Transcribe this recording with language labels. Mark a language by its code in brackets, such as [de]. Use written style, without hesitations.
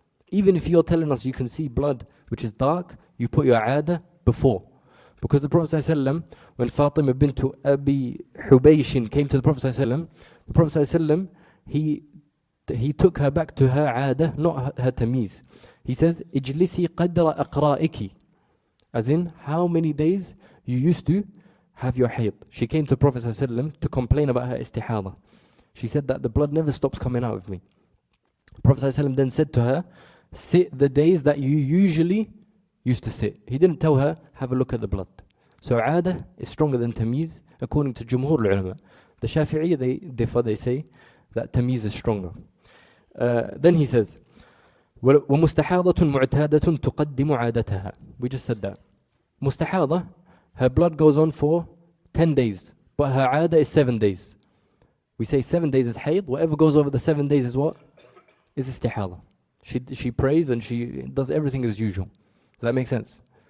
[en] Even if you're telling us you can see blood which is dark, you put your عادة before. Because the Prophet ﷺ, when Fatima bint Abi Hubaysh came to the Prophet ﷺ, the Prophet ﷺ, he took her back to her عادة, not her tamiz. He says, [ar] اجلسي قدر أقرائك. [en] As in, how many days you used to have your hayd. She came to the Prophet ﷺ to complain about her istihada. She said that the blood never stops coming out of me. The Prophet ﷺ then said to her, sit the days that you usually used to sit. He didn't tell her, have a look at the blood. So عادة is stronger than tamiz, according to Jumhur al-Ulama. The Shafi'iyya, they say that tamiz is stronger. Then he says, [ar] وَمُسْتَحَاضَةٌ مُعْتَادَةٌ تُقَدِّمُ عَادَتَهَا. [en] We just said that. Mustahada, her blood goes on for 10 days, but her عادة is 7 days. We say 7 days is hayd, whatever goes over the 7 days is what? Is istihada. She prays and she does everything as usual. Does that make sense?